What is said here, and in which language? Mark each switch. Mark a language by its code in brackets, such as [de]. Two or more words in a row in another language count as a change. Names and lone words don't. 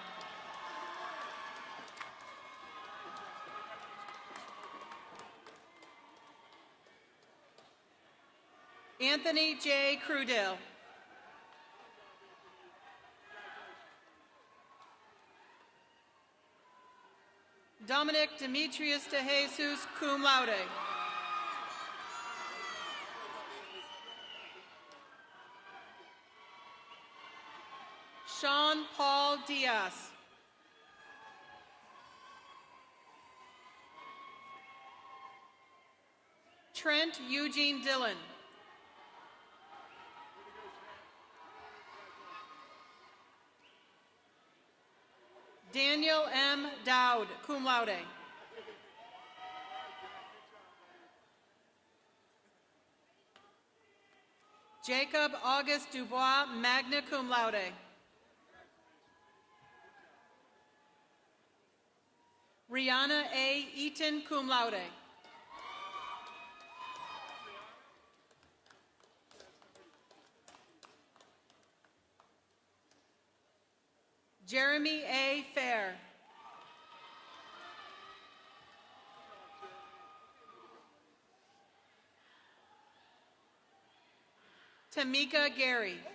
[en] Anthony J. Crudell. Dominic Demetrius de Jesus, [la] cum laude. [en] Sean Paul Diaz. Trent Eugene Dillon. Daniel M. Dowd, [la] cum laude. [en] Jacob August Dubois, [la] magna cum laude. [en] Rihanna A. Eaton, [la] cum laude. [en] Jeremy A. Fair. Tamika Gary.